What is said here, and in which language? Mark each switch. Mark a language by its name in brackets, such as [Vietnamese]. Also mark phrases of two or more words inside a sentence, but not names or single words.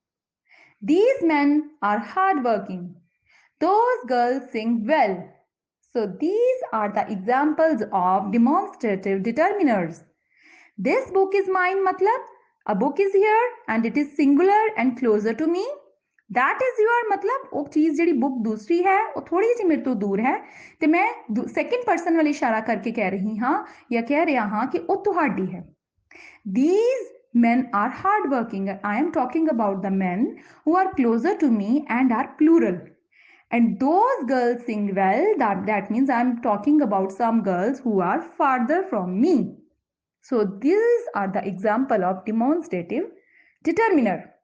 [English] These men are hardworking. Those girls sing well. So these are the examples of demonstrative determiners. This book is mine matlab a book is here and it is singular and closer to me. That is your [Hindi] मतलब वो चीज [Punjabi] ਜਿਹੜੀ book [Hindi] दूसरी है वो थोड़ी [Punjabi] ਜਿਹੀ ਮੇਰੇ ਤੋਂ ਦੂਰ ਹੈ ਤੇ ਮੈਂ [English] second person [Punjabi] ਵਾਲੀ ਇਸ਼ਾਰਾ ਕਰਕੇ ਕਹਿ ਰਹੀ ਹਾਂ ਜਾਂ ਕਹਿ ਰਿਹਾ ਹਾਂ ਕਿ ਉਹ ਤੁਹਾਡੀ ਹੈ. [English] These men are hardworking. I am talking about the men who are closer to me and are plural. And those girls sing well. That means I am talking about some girls who are farther from me. So these are the example of demonstrative determiner.